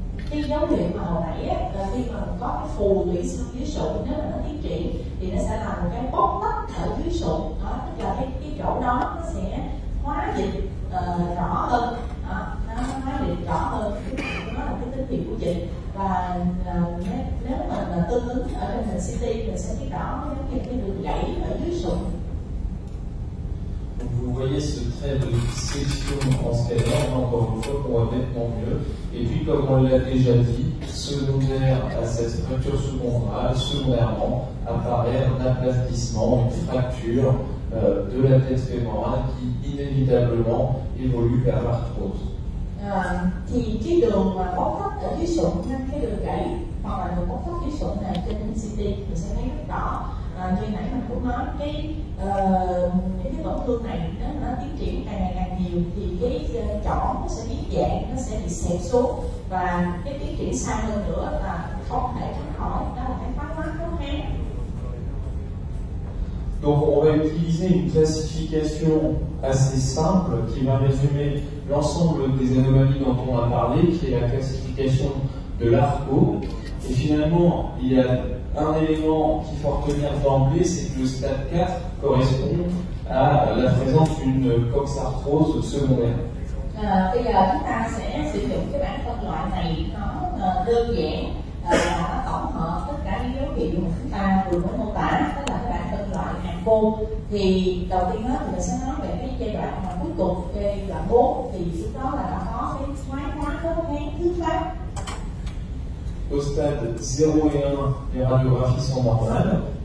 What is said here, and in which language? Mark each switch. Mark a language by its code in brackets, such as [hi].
[vi] Cái dấu hiệu mà hồi nãy là khi mà mình có cái phù vĩ xương dưới sụn, nếu mà nó tiến triển thì nó sẽ là một cái bóc tách ở dưới sụn đó, tức là cái chỗ đó nó sẽ hóa dịch rõ hơn đó, nó hóa dịch rõ hơn, nó là cái tín hiệu của dịch. Và nếu mà tương ứng ở trên hình CT mình sẽ biết rõ giống như cái đường gãy ở dưới sụn. [fr] Vous voyez ce trait de dissection en scanner, encore une fois, qu'on voit nettement mieux. Et puis, comme on l'a déjà dit, secondaire à cette fracture sous-chondrale, secondairement, apparaît un aplatissement, une fracture de la tête fémorale qui inévitablement évolue vers l'arthrose. [vi] Thì cái đường mà bóc tách ở dưới sụn, cái đường gãy hoặc là đường bóc tách dưới sụn này trên CT mình sẽ thấy rất rõ. Như nãy mình cũng nói những cái tổn thương này nếu nó tiến triển càng ngày càng nhiều thì cái chỏng nó sẽ biến dạng, nó sẽ bị xẹp xuống và cái tiến triển xa hơn nữa là không thể tránh khỏi, đó là cái phát mắt khó khăn. [fr] Donc on va utiliser une classification assez simple qui va résumer l'ensemble des anomalies dont on a parlé, qui est la classification de l'ARCO. Et finalement, il y a un élément qu'il faut retenir d'emblée, c'est que le stade 4 correspond à la présence d'une coxarthrose secondaire. [vi] Bây giờ chúng ta sẽ sử dụng cái bảng phân loại này, nó đơn giản, nó tổng hợp tất cả những dấu hiệu mà chúng ta vừa mới mô tả, đó là cái bảng phân loại hạt vô. Thì đầu tiên đó thì mình sẽ nói về cái giai đoạn mà cuối cùng, giai đoạn 4, thì lúc đó là đã có cái thoái hóa khớp háng thứ phát. [fr] Au stade 0 et 1, les radiographies sont normales.